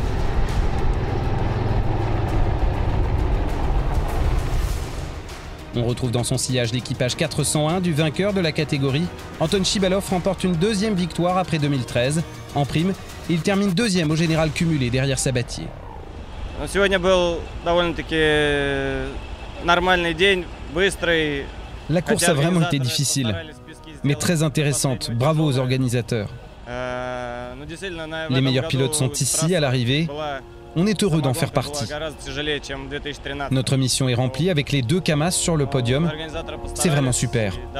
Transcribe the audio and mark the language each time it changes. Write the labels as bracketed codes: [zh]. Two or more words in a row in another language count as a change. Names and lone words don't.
[fr] On retrouve dans son sillage l'équipage 401 du vainqueur de la catégorie. Anton Chibalov remporte une 2e victoire après 2013. En prime, il termine 2e au général cumulé derrière Sabatier. [ru] Сегодня был довольно-таки нормальный день, быстрый. [fr] La course a vraiment été difficile, mais très intéressante. Bravo aux organisateurs. Les meilleurs pilotes sont ici à l'arrivée. On est heureux d'en faire partie. Notre mission est remplie avec les 2 Kamaz sur le podium. C'est vraiment super.